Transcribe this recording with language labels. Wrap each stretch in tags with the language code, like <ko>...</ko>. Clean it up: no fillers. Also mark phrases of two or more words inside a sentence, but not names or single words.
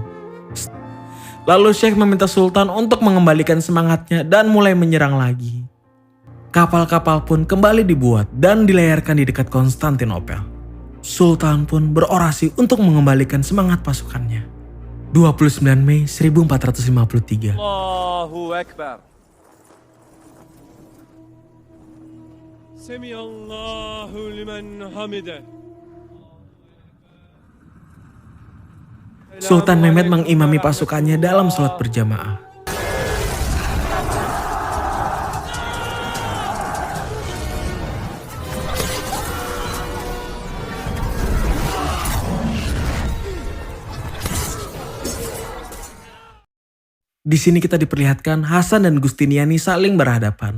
<id>Lalu Syekh meminta Sultan untuk mengembalikan semangatnya dan mulai menyerang lagi. Kapal-kapal pun kembali dibuat dan dilayarkan di dekat Konstantinopel. Sultan pun berorasi untuk mengembalikan semangat pasukannya. 29 Mei 1453.</id> <ar>الله أكبر. سمع الله لمن حمده.</ar> <id>Sultan Mehmed mengimami pasukannya dalam sholat berjamaah. Di sini kita diperlihatkan Hasan dan Gustiniani saling berhadapan.</id>